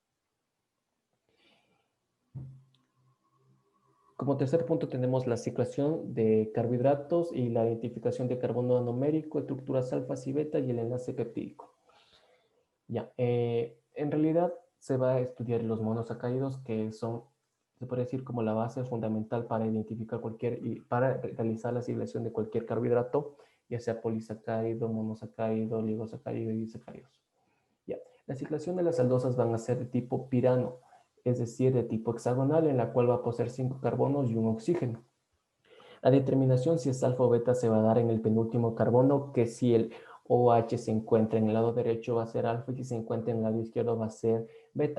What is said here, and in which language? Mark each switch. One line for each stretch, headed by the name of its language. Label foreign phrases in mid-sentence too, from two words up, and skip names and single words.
Spanish: Como tercer punto tenemos la ciclación de carbohidratos y la identificación de carbono anomérico, estructuras alfas y beta y el enlace peptídico. Ya, en realidad se va a estudiar los monosacáridos, que son, se puede decir, como la base fundamental para identificar para realizar la ciclación de cualquier carbohidrato, ya sea polisacárido, monosacárido, oligosacárido y disacáridos. Ya, la ciclación de las aldosas van a ser de tipo pirano, es decir, de tipo hexagonal, en la cual va a poseer 5 carbonos y un oxígeno. La determinación si es alfa o beta se va a dar en el penúltimo carbono, que si el OH se encuentra en el lado derecho va a ser alfa y si se encuentra en el lado izquierdo va a ser beta.